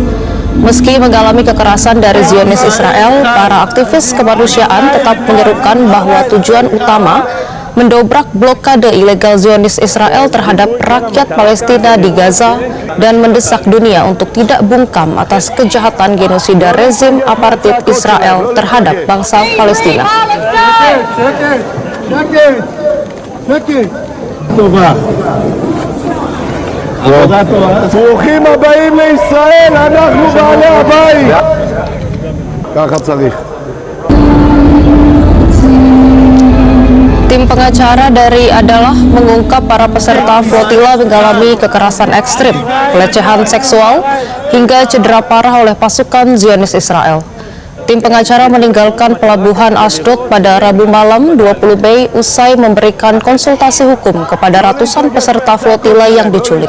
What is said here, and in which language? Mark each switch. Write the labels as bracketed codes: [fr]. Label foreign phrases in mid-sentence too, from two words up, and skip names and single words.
[id] Meski mengalami kekerasan dari Zionis Israel, para aktivis kemanusiaan tetap menyerukan bahwa tujuan utama mendobrak blokade ilegal Zionis Israel terhadap rakyat Palestina di Gaza dan mendesak dunia untuk tidak bungkam atas kejahatan genosida rezim apartheid Israel terhadap bangsa Palestina. [he] ברוכים הבאים לישראל, אנחנו בעלי הבית. ככה צריך. [id] Tim pengacara dari Adalah mengungkap para peserta flotilla mengalami kekerasan ekstrim, pelecehan seksual, hingga cedera parah oleh pasukan Zionis Israel. Tim pengacara meninggalkan pelabuhan Ashdod pada Rabu malam 20 Mei usai memberikan konsultasi hukum kepada ratusan peserta flotilla yang diculik.